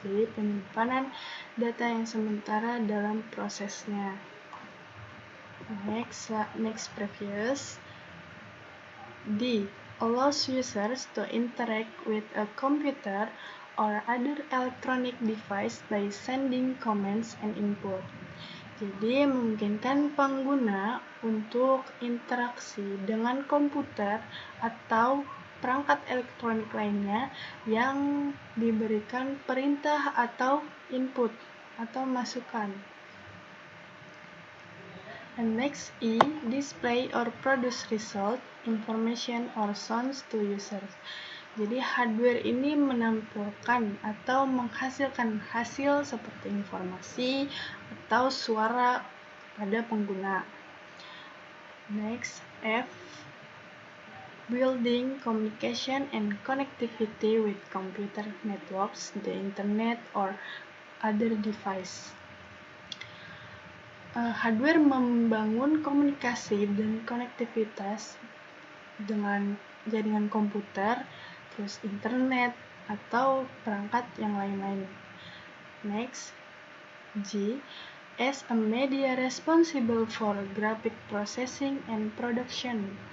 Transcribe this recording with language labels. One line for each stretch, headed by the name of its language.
Indonesian: Jadi penyimpanan data yang sementara dalam prosesnya.
English: Next previous. D, allows users to interact with a computer or other electronic device by sending comments and input.
Indonesian: Jadi memungkinkan pengguna untuk interaksi dengan komputer atau perangkat elektronik lainnya yang diberikan perintah atau input atau masukan.
English: And next, E, display or produce result, information or sounds to users.
Indonesian: Jadi hardware ini menampilkan atau menghasilkan hasil seperti informasi atau suara pada pengguna.
English: Next, F, building communication and connectivity with computer networks, the internet, or other device.
Indonesian: Hardware membangun komunikasi dan konektivitas dengan jaringan komputer, terus internet, atau perangkat yang lain-lain.
English: Next, G, as a media responsible for graphic processing and production.